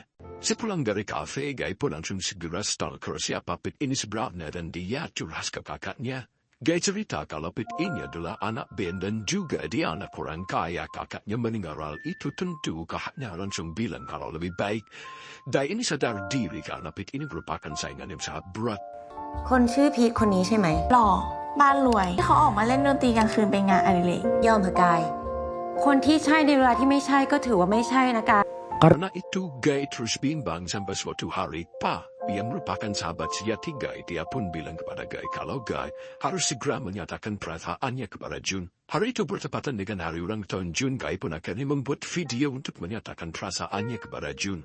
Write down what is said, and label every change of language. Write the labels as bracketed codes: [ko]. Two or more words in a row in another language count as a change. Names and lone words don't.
[id] Sepulang dari kafe, Gay pun langsung segera stalker siapa Pit ini sebenarnya dan dia curhat ke kakaknya. Gay cerita kalau Pit ini adalah anak band dan juga dia anak orang kaya. Kakaknya mendengar itu tentu kakaknya langsung bilang kalau lebih baik Gay ini sadar diri karena Pit ini merupakan saingan yang sangat berat. [th] คนชื่อพีทคนนี้ใช่ไหม หล่อบ้านรวยที่เขาออกมาเล่นดนตรีกลางคืนเป็นงานอดิเรก ยอมเถอะกายคนที่ใช่ในเวลาที่ไม่ใช่ก็ถือว่าไม่ใช่นะกาย [id] Karena itu Gay terus bimbang sampai suatu hari Pa yang merupakan sahabat sejati Gay, dia pun bilang kepada Gay kalau Gay harus segera menyatakan perasaannya kepada Jun. Hari itu bertepatan dengan hari ulang tahun Jun. Gay pun akhirnya membuat video untuk menyatakan perasaannya kepada Jun.